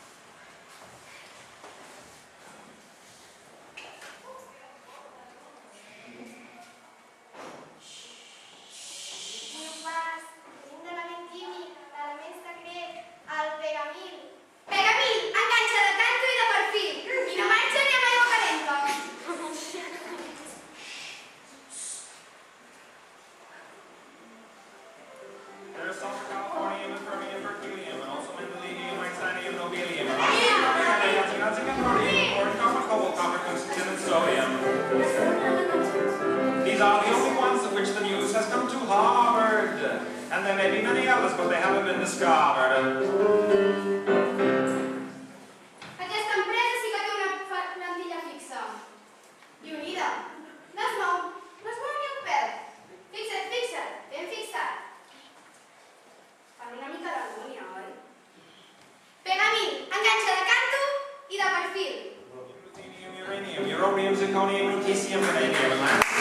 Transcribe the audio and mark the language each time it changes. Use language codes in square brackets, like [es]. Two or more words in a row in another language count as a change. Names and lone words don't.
[ca] Diu pas, tenim l'element químic, l'element secret, el pegamil. Pegamil, enganxa de canto i de perfil. I no marxa ni amb aigua calenta. [en] There's sulfur, californium, and fermium, mercurium, and also mendelevium, titanium, nobelium, and copper, cobalt, copper, tungsten, and sodium. These are the only ones of which the news has come to Harvard. And there may be many others, but they haven't been discovered. [ca] Aquesta empresa sí que té una plantilla fixa. I unida. No es mou ni un pèl. Fixa't, ben fixat. Fan una mica d'harmonia, oi? Pegamil, enganxa de canto i de perfil. [en] Ruthenium, uranium, europium, zirconium, lutetium, vanadium, and